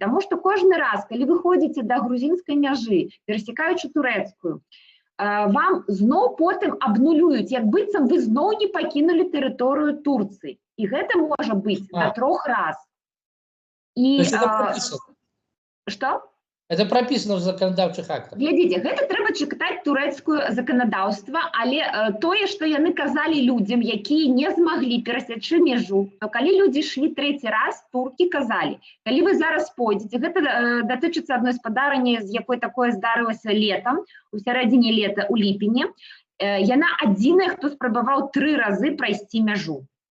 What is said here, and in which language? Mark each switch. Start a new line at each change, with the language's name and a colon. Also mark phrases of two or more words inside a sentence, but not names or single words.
Belarusian: Таму што кожны раз, калі вы ходзіце да грузінскай мяжы, перасякаючы турэцкую, вам зноў потым абнулююць, як быццам вы зноў не пакінулі тэрыторыю Турцыі. І гэта можа быць да 3 раз. Што?
Russian: Это прописано в
Belarusian: законодаўчых актах. Глядзіце, гэта трэба чытаць турэцкую заканадаўства, але тое, што яны казалі людзям, якія не змаглі перасячы мяжу, то калі людзі ішлі трэці раз, туркі казалі, калі вы зараз пойдзеце, гэта датычыцца адной спадарні, з якой такое здарылася летам, у сярэдзіне лета, у ліпені, яна адзіная, хто спрабаваў 3 разы прайсці мяжу.